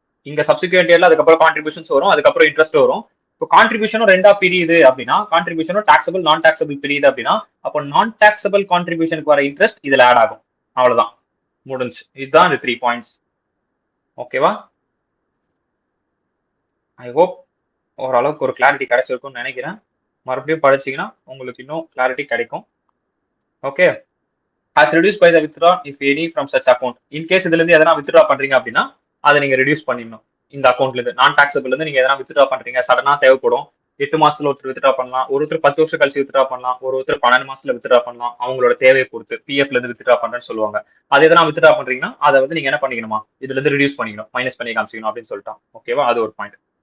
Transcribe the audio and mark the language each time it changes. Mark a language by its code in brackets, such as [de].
[ta] இங்க சப்சிக்வெண்ட் இயர்ல அதுக்கப்புறம் கான்ட்ரிபியூஷன்ஸ் வரும், அதுக்கப்புறம் இன்ட்ரெஸ்ட் வரும். இப்போ கான்ட்ரிபியூஷனும் ரெண்டா பிரியுது அப்படின்னா, கான்ட்ரிபியூஷனும் டாக்ஸபிள் நான் டாக்ஸபிள் பிரியுது அப்படின்னா, அப்போ நான் டாக்ஸபிள் கான்ட்ரிபியூஷனுக்கு வர இன்ட்ரெஸ்ட் இதுல ஆட் ஆகும். அவ்வளவுதான், முடிஞ்சு. இதுதான் இந்த 3 பாயிண்ட்ஸ். ஓகேவா? ஐ ஹோப் ஓரளவுக்கு ஒரு கிளாரிட்டி கிடைச்சிருக்கும்னு நினைக்கிறேன். மறுபடியும் படிச்சீங்கன்னா உங்களுக்கு இன்னும் கிளாரிட்டி கிடைக்கும். Okay. [en] as reduced by the withdraw if any from such account. [ta] in case இதுல இருந்து எதனா withdraw பண்றீங்க அப்படின்னா அதை நீங்க ரெடியூஸ் பண்ணிடணும். இந்த அக்கௌண்ட்ல இருந்து நான் டாக்ஸபிள் இருந்து நீங்க எதனா withdraw பண்றீங்க, சடனா தேவைப்படும். 8 மாசத்துல ஒருத்தர் withdraw பண்ணலாம், ஒருத்தர் 10 வருஷம் கழிச்சு withdraw பண்ணலாம், ஒருத்தர் 12 மாசத்துல withdraw பண்ணலாம். அவங்களோட தேவையை பொறுத்து பிஎஃப்ல இருந்து withdraw பண்றேன்னு சொல்லுவாங்க. அது எதனா withdraw பண்றீங்கன்னா அதை வந்து நீங்க என்ன பண்ணிக்கணுமா, இதுல இருந்து ரெடியூஸ் பண்ணிக்கணும், மைனஸ் பண்ணி காமிச்சிக்கணும் அப்படின்னு சொல்லிட்டோம். ஓகேவா? அது ஒரு பாயிண்ட்.